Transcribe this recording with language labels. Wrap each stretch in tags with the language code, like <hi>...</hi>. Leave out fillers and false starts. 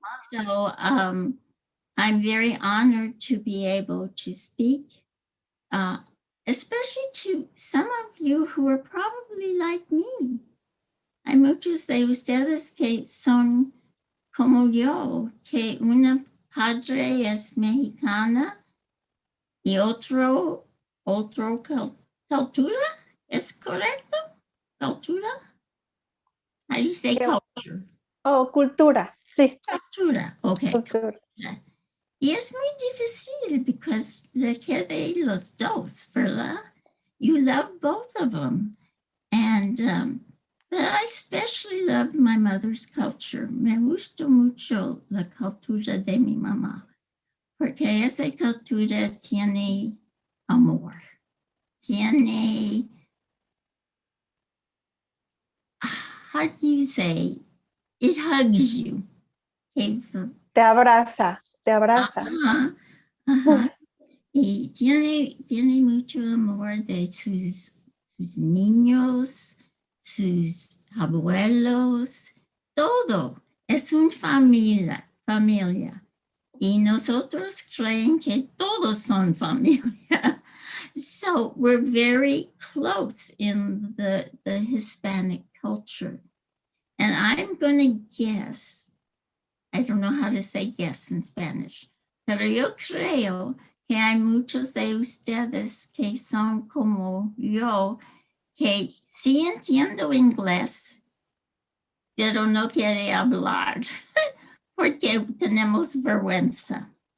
<en>So I'm very honored to be able to speak, especially to some of you who are probably like me.</en> <es>Hay muchos de ustedes que son como yo, que una padre es mexicana y otro cultura, ¿es correcto?</es> <en>Cultura? How do you say culture?</en> <es>Oh, cultura, sí, Cultura, okay. cultura. Y es muy difícil</es> <en>because</en> <es>le quedé los dos, ¿verdad?</es> <en>You love both of them. And but I especially love my mother's culture.</en> <es>Me gustó mucho la cultura de mi mamá, porque esa cultura tiene amor, tiene,</es> <en>how do you say, it hugs you. Okay.</en> <es>Te abraza, te abraza. Ajá, ajá. Y tiene mucho amor de sus niños, sus abuelos, todo. Es una familia. Y nosotros creen que todos son familia.</es> <en>So we're very close in the Hispanic culture. And I'm going to guess, I don't know how to say guess in Spanish,</en> <es>pero yo creo que hay muchos de ustedes que son como yo, que sí entiendo inglés, pero no quiere hablar porque tenemos vergüenza.</es>